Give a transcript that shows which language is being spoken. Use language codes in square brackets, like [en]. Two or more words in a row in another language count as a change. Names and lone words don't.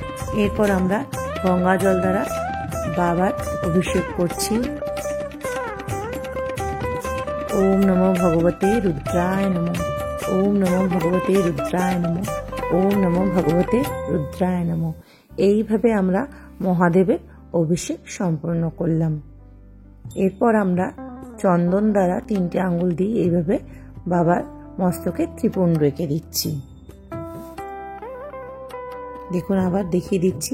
[bn] এরপর আমরা গঙ্গা জল দ্বারা বাবার অভিষেক করছি। [sa] ওম নমো ভগবতে রুদ্রায় নমঃ। ওম নমো ভগবতে রুদ্রায় নমঃ। ওম নমো ভগবতে রুদ্রায় নমঃ। [bn] এইভাবে আমরা মহাদেবের অভিষেক সম্পন্ন করলাম। এরপর আমরা চন্দন দ্বারা 3টে আঙ্গুল দিয়ে এইভাবে বাবার মস্তকে ত্রিপুণ রেখে দিচ্ছি। দেখুন, আবার দেখিয়ে দিচ্ছি।